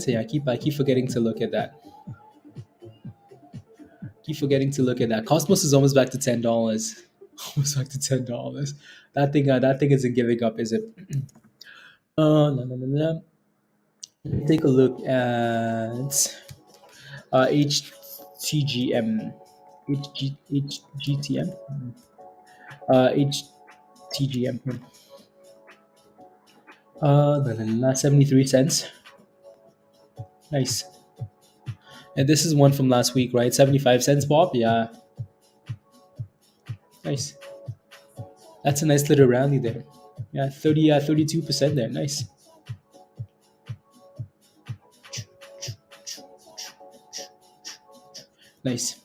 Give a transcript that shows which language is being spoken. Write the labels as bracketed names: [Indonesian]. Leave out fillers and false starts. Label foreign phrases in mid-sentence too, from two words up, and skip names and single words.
[English] Yeah, I keep forgetting to look at that. Keep forgetting to look at that. Cosmos is almost back to $10. Almost back to $10. That thing isn't giving up, is it? No, no, no, no. Take a look at HTGM. HGTM. HTGM. No, no, no, 73 cents. Nice. And this is one from last week, right? 75 cents, Bob? Yeah. Nice. That's a nice little rally there. Yeah, 32% there. Nice. Nice.